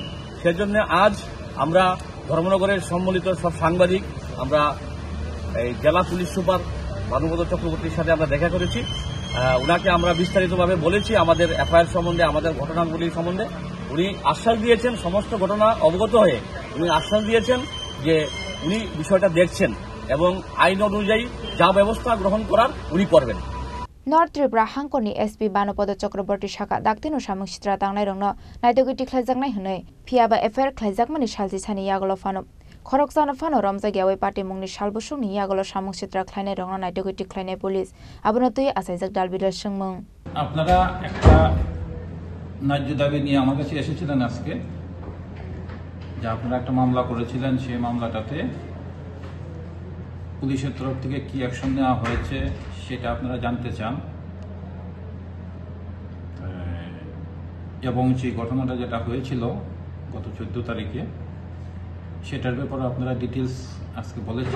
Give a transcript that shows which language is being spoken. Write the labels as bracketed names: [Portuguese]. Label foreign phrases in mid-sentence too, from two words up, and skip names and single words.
[Bangla] সেজন্য আজ আমরা ধর্মনগরের সম্মিলিত সব সাংবাদিক আমরা এই জেলা পুলিশ সুপার ভানুপদ চক্রবর্তীর সাথে আমরা দেখা করেছি। উনাকে আমরা বিস্তারিতভাবে বলেছি আমাদের এফআইআর সম্বন্ধে, আমাদের ঘটনাগুলির সম্বন্ধে। উনি আশ্বাস দিয়েছেন, সমস্ত ঘটনা অবগত হয়ে উনি আশ্বাস দিয়েছেন যে উনি বিষয়টা দেখছেন এবং আইন অনুযায়ী যা ব্যবস্থা গ্রহণ করার উনি করবেন। [Kok Borok] North Tripura hangkorni SP banu Podo Chakraborty shaka daktino samung sidra tangnai rokno naitogiti khlaijaknai hwnoi phiaba FIR khlaijakmani saljisani yagolo phano khorokjana phano ramjagiawai patimungni salbusungni yagolo samung sidra khlainai rokno naitogiti khlainai police abono tui asaijak dalbidar sungmung [Bangla] আপনারা একটা ন্যায্য দাবি নিয়ে আমার কাছে এসেছিলেন আজকে, যে আপনারা একটা মামলা করেছিলেন, সেই মামলাটাতে পুলিশের তরফ থেকে কি অ্যাকশন নেওয়া হয়েছে সেটা আপনারা জানতে চান এবং সেই ঘটনাটা যেটা হয়েছিল গত 14 তারিখে সেটার ব্যাপারে আপনারা ডিটেলস আজকে বলেছেন।